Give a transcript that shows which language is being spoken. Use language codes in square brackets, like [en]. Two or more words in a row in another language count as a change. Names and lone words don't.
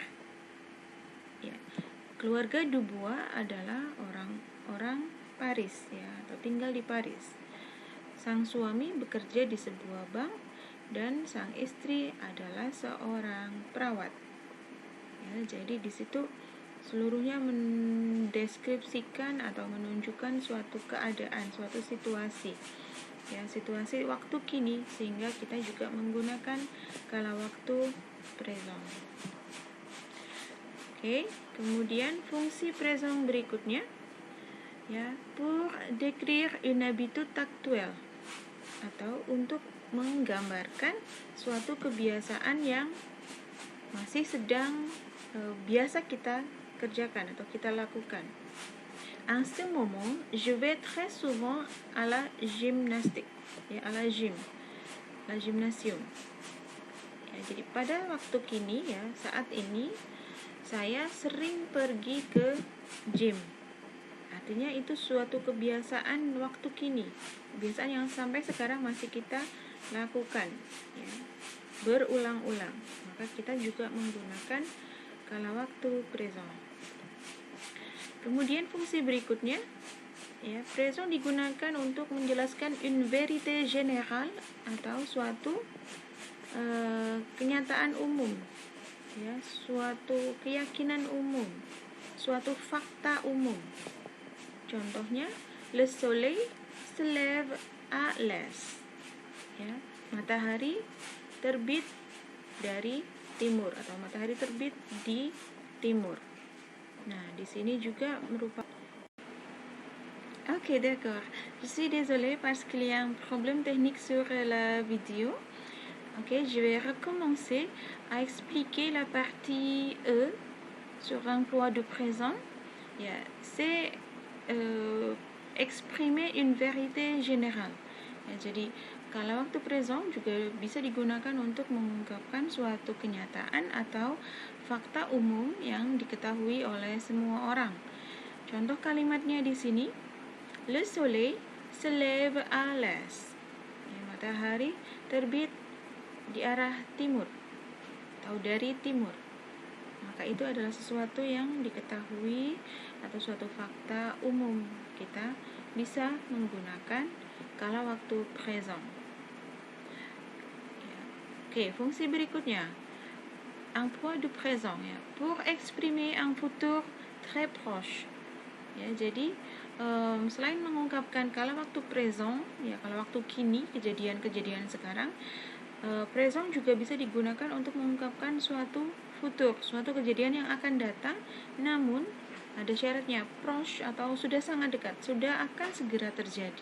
[id] Ya, keluarga Dubois adalah orang Paris ya, atau tinggal di Paris. Sang suami bekerja di sebuah bank dan sang istri adalah seorang perawat. Ya, jadi di situ seluruhnya mendeskripsikan atau menunjukkan suatu keadaan, suatu situasi. Ya, situasi waktu kini, sehingga kita juga menggunakan kala waktu présent. Oke, kemudian fungsi présent berikutnya ya, [fr] pour décrire une habitude actuelle [id] atau untuk menggambarkan suatu kebiasaan yang masih sedang biasa kita kerjakan atau kita lakukan. [fr] En ce moment, je vais très souvent à la gymnastique, ya, à la gym, la gymnasium. [id] Ya, jadi pada waktu kini, ya, saat ini saya sering pergi ke gym. Artinya itu suatu kebiasaan waktu kini, kebiasaan yang sampai sekarang masih kita lakukan, ya, berulang-ulang. Maka kita juga menggunakan kala waktu présent. Kemudian fungsi berikutnya, ya, présent digunakan untuk menjelaskan [fr] une vérité générale [id] atau suatu kenyataan umum, ya, suatu keyakinan umum, suatu fakta umum. Contohnya, [fr] le soleil se lève à l'est, [id] ya, matahari terbit dari timur atau matahari terbit di timur. Nah, di sini juga merupakan. [fr] Ok, d'accord. Je suis désolée parce qu'il y a un problème technique sur la vidéo. Ok, je vais recommencer à expliquer la partie E sur l'emploi du présent. Ya, c'est exprimer une vérité générale. [id] Ya, jadi kala waktu présent juga bisa digunakan untuk mengungkapkan suatu kenyataan atau fakta umum yang diketahui oleh semua orang. Contoh kalimatnya di sini, [fr] le soleil se lève à l'est. [id] Ya, matahari terbit di arah timur atau dari timur. Maka itu adalah sesuatu yang diketahui atau suatu fakta umum. Kita bisa menggunakan kala waktu présent. Ya. Oke, fungsi berikutnya, [fr] emploi du présent, ya, pour exprimer un futur très proche. [id] Ya, jadi selain mengungkapkan kala waktu présent, ya, kala waktu kini, kejadian-kejadian sekarang, présent juga bisa digunakan untuk mengungkapkan suatu futur, suatu kejadian yang akan datang, namun ada syaratnya, proche atau sudah sangat dekat, sudah akan segera terjadi.